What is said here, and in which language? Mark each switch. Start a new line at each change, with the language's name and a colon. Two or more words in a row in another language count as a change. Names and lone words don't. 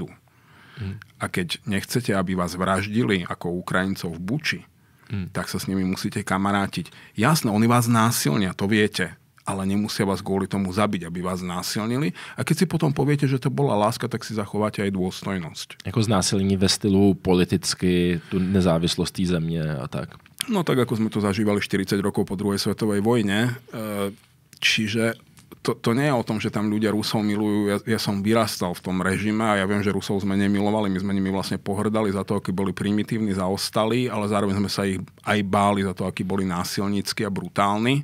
Slovak: A keď nechcete, aby vás vraždili ako Ukrajincov v Buči, tak sa s nimi musíte kamarátiť. Jasné, oni vás násilnia, to viete, ale nemusia vás kvôli tomu zabiť, aby vás násilnili. A keď si potom poviete, že to bola láska, tak si zachováte aj dôstojnosť.
Czech: Jako znásilnění ve stylu politicky, tu nezávislost té země a tak.
Slovak: No tak, ako sme to zažívali 40 rokov po druhej svetovej vojne. Čiže to nie je o tom, že tam ľudia Rusov milujú. Ja som vyrastal v tom režime a ja viem, že Rusov sme nemilovali. My sme nimi vlastne pohrdali za to, akí boli primitívni, zaostali, ale zároveň sme sa ich aj báli za to, akí boli násilnícky a brutálni.